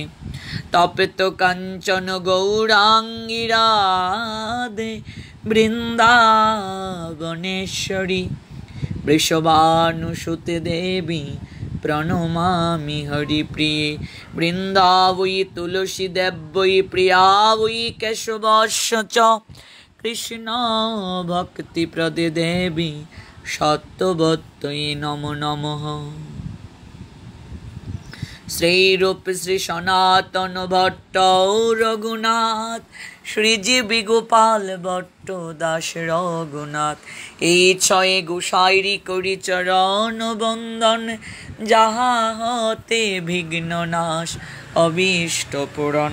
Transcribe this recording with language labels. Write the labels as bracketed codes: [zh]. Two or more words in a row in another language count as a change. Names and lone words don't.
[sa] तप्त कांचन गौरांगी राधे वृंदावनेश्वरी वृषभानुसुते देवी प्रणमामि हरिप्रिये। वृंदावै तुलसी देवै प्रिया वै केशवस्य च कृष्ण भक्तिप्रदे देवी सत्यवत्यै नमो नमः। [bn] শ্রীরূপ শ্রী সনাতন ভট্ট রঘুনাথ, শ্রীজীবী গোপাল ভট্ট দাস রঘুনাথ। এই ছয়ে গোসাইরি করি চরণ বন্দন, যাহা হতে বিঘ্ন নাশ অভীষ্ট পূরণ।